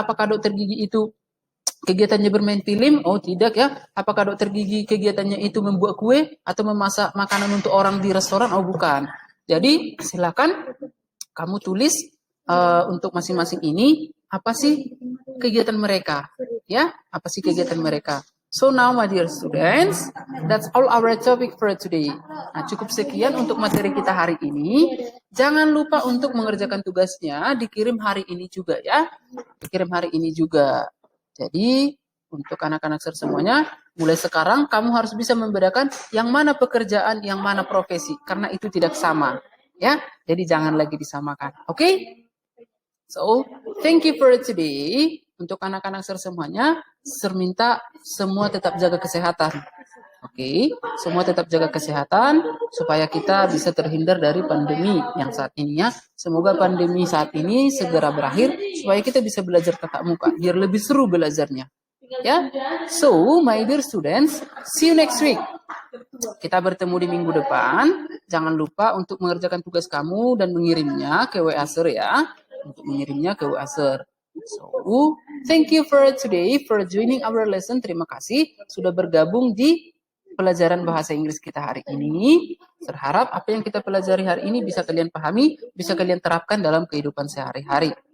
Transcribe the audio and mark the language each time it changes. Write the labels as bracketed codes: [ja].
[id] Apakah dokter gigi itu kegiatannya bermain film? Oh, tidak ya. Apakah dokter gigi kegiatannya itu membuat kue atau memasak makanan untuk orang di restoran? Oh, bukan. Jadi, silakan kamu tulis untuk masing-masing ini apa sih kegiatan mereka? Ya, apa sih kegiatan mereka? [en] So now, my dear students, that's all our topic for today. [id] Nah, cukup sekian untuk materi kita hari ini. Jangan lupa untuk mengerjakan tugasnya, dikirim hari ini juga ya. Dikirim hari ini juga. Jadi, untuk anak-anak semuanya, mulai sekarang kamu harus bisa membedakan yang mana pekerjaan, yang mana profesi. Karena itu tidak sama. Ya, jadi jangan lagi disamakan. Oke? Okay? [en] So, thank you for today. [id] Untuk anak-anak semuanya, minta semua tetap jaga kesehatan. Oke, semua tetap jaga kesehatan supaya kita bisa terhindar dari pandemi yang saat ini ya. Semoga pandemi saat ini segera berakhir supaya kita bisa belajar tatap muka biar lebih seru belajarnya. Ya. [en] So, my dear students, see you next week. [id] Kita bertemu di minggu depan. Jangan lupa untuk mengerjakan tugas kamu dan mengirimnya ke WA Sir ya. Untuk mengirimnya ke WA Sir. [en] So, thank you for today for joining our lesson. [id] Terima kasih sudah bergabung di pelajaran bahasa Inggris kita hari ini. Berharap apa yang kita pelajari hari ini bisa kalian pahami, bisa kalian terapkan dalam kehidupan sehari-hari.